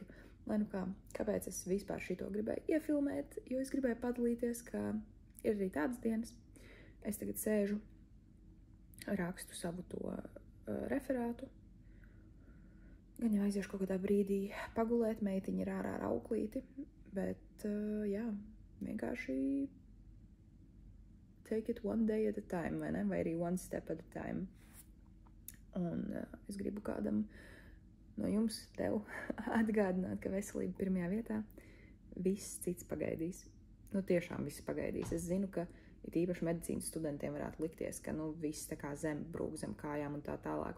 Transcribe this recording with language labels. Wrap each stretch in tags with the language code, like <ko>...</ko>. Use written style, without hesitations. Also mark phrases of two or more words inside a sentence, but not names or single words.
<lv>Lai nu kāpēc es vispār šito gribēju iefilmēt, jo es gribēju padalīties, ka ir arī tādas dienas. Es tagad sēžu, rakstu savu to referātu. Gan jau aiziešu kaut kādā brīdī pagulēt, meitiņa ir ārā ar auklīti, bet, jā, vienkārši</lv> <en>take it one day at a time,</en> <lv>vai ne? Vai arī</lv> <en>one step at a time.</en> <lv>Un es gribu kādam no jums, tev, atgādināt, ka veselība pirmajā vietā, viss cits pagaidīs. Tiešām viss pagaidīs. Es zinu, ka it īpaši medicīnas studentiem varētu likties, ka, viss tā kā zem brūk zem kājām un tā tālāk.</lv>